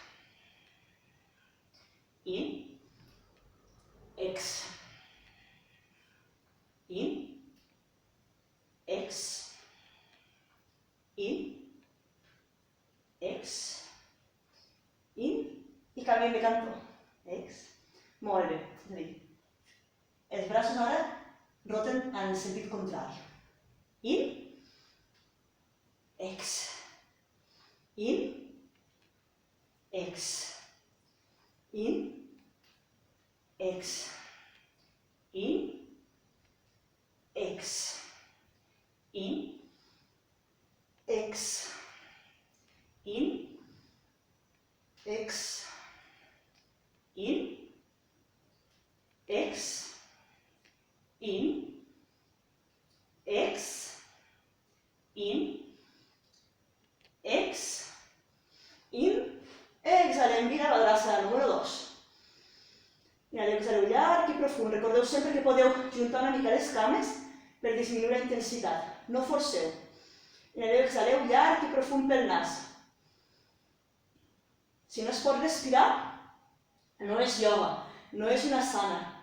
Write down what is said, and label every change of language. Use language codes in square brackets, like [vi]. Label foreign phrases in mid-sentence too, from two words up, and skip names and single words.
[ca] In, ex. In, ex. In, ex. In, i canviem de cantó. Ex. Molt bé. És a dir, els braços ara roten en sentit contrari. In, ex. In, ex. In, ex, in, ex, in, ex, in, ex, in, ex, in, ex, in, ex, in, exhalem, vira la grassa número 2. Inhaleu, exhaleu llarg i profund. Recordeu sempre que podeu juntar una mica les cames per disminuir la intensitat. No forceu. Inhaleu, exhaleu llarg i profund pel nas. Si no es pot respirar, no és ioga, no és una asana.